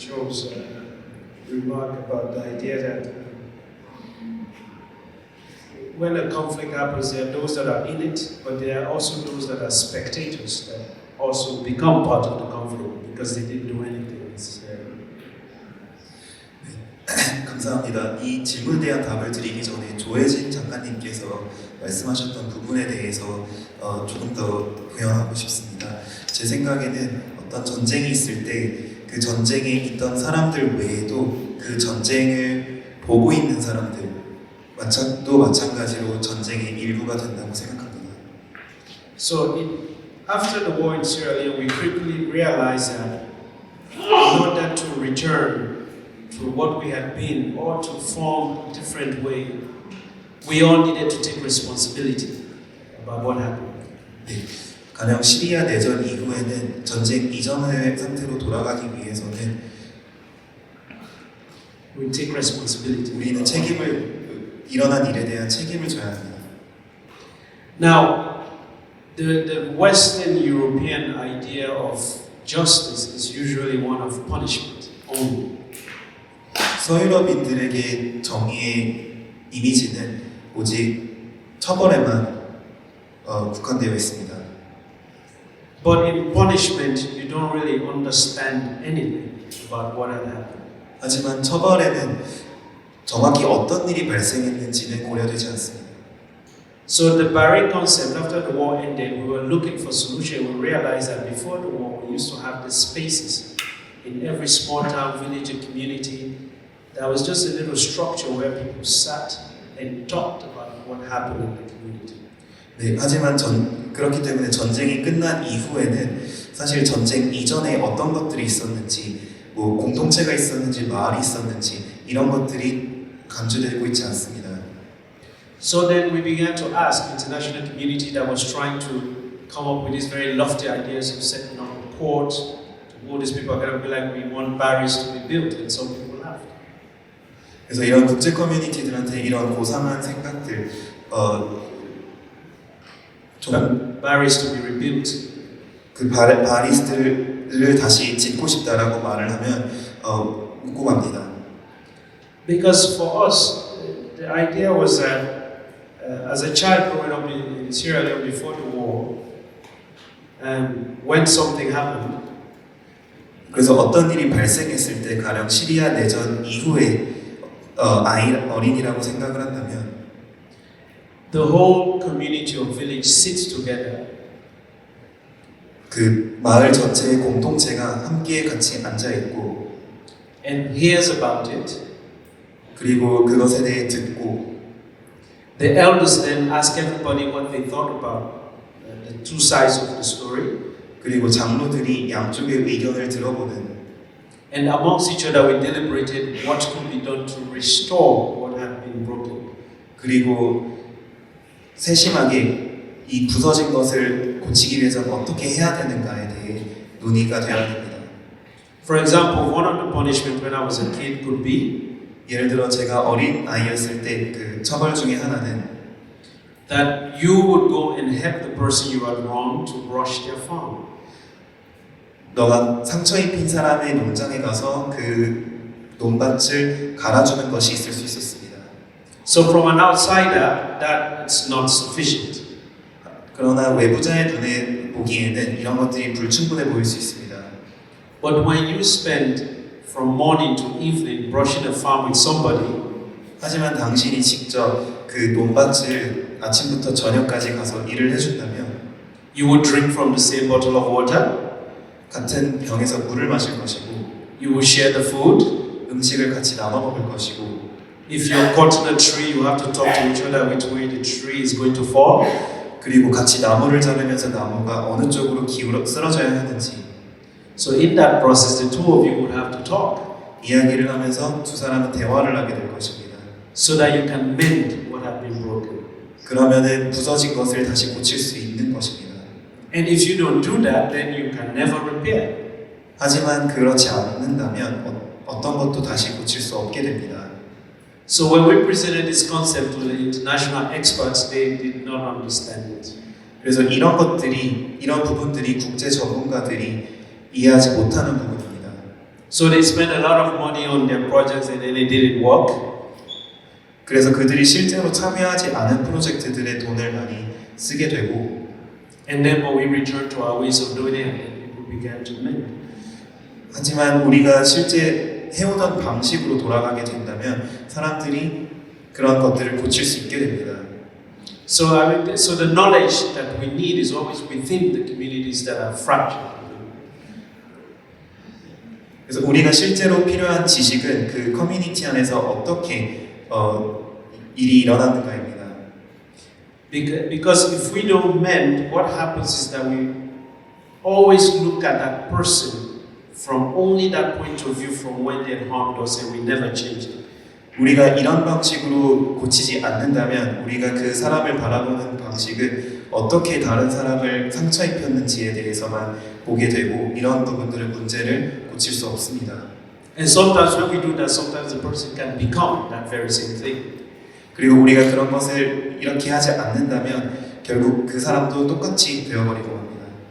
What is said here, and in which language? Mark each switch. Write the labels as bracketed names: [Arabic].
[English] Joe's remark about the idea that when a conflict happens, there are those that are in it, but there are also those that are spectators that also become part of the conflict because they didn't do anything necessarily. [Korean] 감사합니다. 이 질문에 대한 답을 드리기 전에 조혜진 작가님께서 말씀하셨던 부분에 대해서 조금 더 부연하고 싶습니다. 제 생각에는 어떤 전쟁이 있을 때 그 전쟁에 있던 사람들 외에도 그 전쟁을 보고 있는 사람들 도 마찬가지로 전쟁의 일부가 된다고 생각합니다. [English] So after the war in Sierra Leone, we quickly realized that in order to return to what we had been or to form a different way, we all needed to take responsibility about what happened. [Korean] 네, 가령 시리아 내전 이후에는 전쟁 이전의 상태로 돌아가기 위해서는 [English] We take responsibility. [Korean] 우리는 일어난 일에 대한 책임을 져야 합니다. [English] Now, the Western European idea of justice is usually one of punishment only. [Korean] 서유럽인들에게 정의의 이미지는 오직 처벌에만 국한되어 있습니다. [English] But in punishment, you don't really understand anything about what had happened. [Korean] 하지만 처벌에는 정확히 어떤 일이 발생했는지는 고려되지 않습니다. [English] So the Barre concept, after the war ended, we were looking for solution. We realized that before the war, we used to have these spaces in every small town, village, and community. There was just a little structure where people sat and talked about what happened in the community. [Korean] 네, 하지만 그렇기 때문에 전쟁이 끝난 이후에는 사실 전쟁 이전에 어떤 것들이 있었는지, 뭐 공동체가 있었는지, 마을이 있었는지 이런 것들이 간주되고 있지 않습니다. [English] So then we began to ask international community that was trying to come up with these very lofty ideas of setting up a port to all these people are going to be like, we want barriers to be built, and some people laughed. [Korean] 그래서 이런 국제 커뮤니티들한테 이런 고상한 생각들, 좀 [English] Barriers to be rebuilt. [Korean] 그 바리스트를 다시 짓고 싶다라고 말을 하면 묻고 갑니다. [English] Because for us, the idea was that as a child growing up in Sierra Leone before the war, when something happened, [Korean] 그래서 어떤 일이 발생했을 때 가령 시리아 내전 이후에 어린이라고 생각을 한다면 [English] the whole community of village sits together [Korean] 그 마을 전체의 공동체가 함께 같이 앉아 있고 [English] and hears about it. [Korean] 그리고 그것에 대해 듣고 [English] The elders then ask everybody what they thought about the two sides of the story. [Korean] 그리고 장로들이 양쪽의 의견을 들어보는 [English] And amongst each other we deliberated what could be done to restore what had been broken. [Korean] 그리고 세심하게 이 부서진 것을 고치기 위해서는 어떻게 해야 되는가에 대해 논의가 되어야 됩니다. [English] For example, one of the punishments when I was a kid could be [Korean] 예를 들어 제가 어린 아이였을 때 그 처벌 중에 하나는 [English] that you would go and help the person you had wronged to brush their farm. [Korean] 너가 상처 입힌 사람의 농장에 가서 그 논밭을 갈아주는 것이 있을 수 있었습니다. [English] So from an outsider, that's not sufficient. [Korean] 그러나 외부자의 눈에 보기에는 이런 것들이 불충분해 보일 수 있습니다. [English] But when you spend from morning to evening brushing a farm with somebody, [Korean] 하지만 당신이 직접 그 논밭을 아침부터 저녁까지 가서 일을 해준다면 [English] you would drink from the same bottle of water, [Korean] 같은 병에서 물을 마실 것이고 [English] you will share the food. [Korean] 음식을 같이 나눠 먹을 것이고 [English] If you're caught in a tree, you have to talk to each other which way the tree is going to fall. [Korean] 그리고 같이 나무를 자르면서 나무가 어느 쪽으로 쓰러져야 하는지 [English] So in that process, the two of you would have to talk [Korean] 이야기를 하면서 두 사람은 대화를 하게 될 것입니다. [English] so that you can mend what has been broken. [Korean] 그러면은 부서진 것을 다시 고칠 수 있는 것입니다. [English] And if you don't do that, then you can never repair. [Korean] 하지만 그렇지 않는다면 어떤 것도 다시 고칠 수 없게 됩니다. [English] So when we presented this concept to the international experts, they did not understand it. [Korean] 그래서 이런 부분들이 국제 전문가들이 이해하지 못하는 부분입니다. [English] So they spent a lot of money on their projects and then it didn't work. [Korean] 그래서 그들이 실제로 참여하지 않은 프로젝트들의 돈을 많이 쓰게 되고 [English] And then when we returned to our ways of doing it, people began to mend. [Korean] 하지만 우리가 실제 해오던 방식으로 돌아가게 된다면 사람들이 그런 것들을 고칠 수 있게 됩니다. [English] So the knowledge that we need is always within the communities that are fragile. [Korean] 그래서 우리가 실제로 필요한 지식은 그 커뮤니티 안에서 어떻게 일이 일어나는가입니다. [English] Because if we don't mend, what happens is that we always look at that person from only that point of view from when they harmed us and we never change it. [Korean] 우리가 이런 방식으로 고치지 않는다면 우리가 그 사람을 바라보는 방식은 어떻게 다른 사람을 상처 입혔는지에 대해서만 보게 되고 이런 부분들의 문제를 고칠 수 없습니다. [English] And sometimes when we do that, sometimes the person can become that very same thing. [Korean] 그리고 우리가 그런 것을 이렇게 하지 않는다면 결국 그 사람도 똑같이 되어버리고 합니다.